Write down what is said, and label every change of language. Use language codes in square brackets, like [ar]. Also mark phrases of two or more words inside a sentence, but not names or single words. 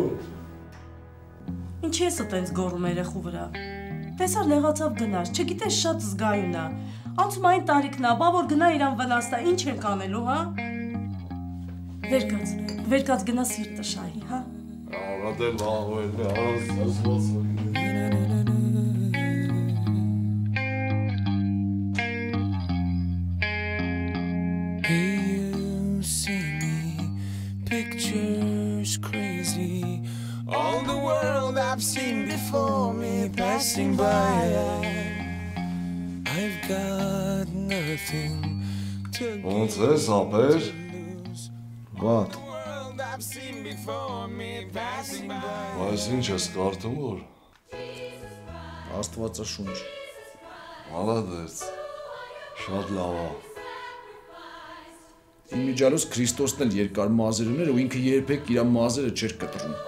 [hy] Ինչ ես տենց գոռում երեխու վրա։ Տեսար նեղացավ գնաց, չգիտես շատ զգայուն ա։ Անցում այն տարիքն ա, բա որ գնա իրան վնասնա, ինչ ենք անելու, հա։ Վեր կաց գնա սիրտը շահի, հա։ Արա դե լավ էլ է, արա զզված [en] All the world I've seen before me passing by. I've got nothing to [hy] Ոնց ես ապեր։ [en] What? [hy] Բայց ինչ ես կարդում որ։ Աստվածաշունչ։ Մալադեց։ Շատ լավ ա։ Իմիջալոս Քրիստոսն էլ երկար մազեր ուներ ու ինքը երբեք իր մազերը չէր կտրում։